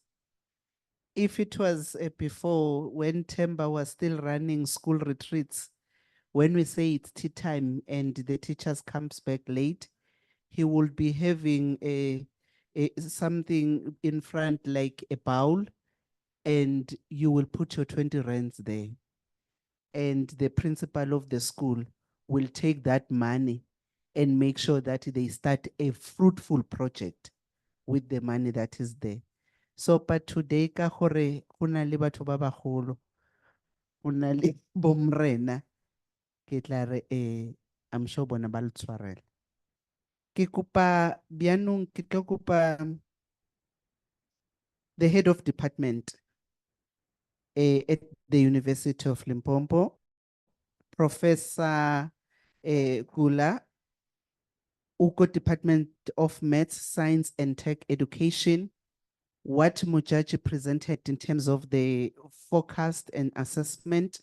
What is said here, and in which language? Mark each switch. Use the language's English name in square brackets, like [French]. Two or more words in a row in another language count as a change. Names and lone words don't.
[English] If it was before, when Temba was still running school retreats, when we say it's tea time and the teachers comes back late, he will be having something in front like a bowl, and you will put your 20 rands there. And the principal of the school will take that money and make sure that they start a fruitful project with the money that is there. So, but today, [Northern Sotho] ka gore go na le batho ba bagolo, go na le bomrena, ke tla re [English] I'm sure [Northern Sotho] bona ba le tshwarela. Ke kopa bianong ke tlo kopa [English] the head of department at the University of Limpopo, Professor Kula, Uko Department of Maths, Science and Tech Education, what Mujaji presented in terms of the forecast and assessment.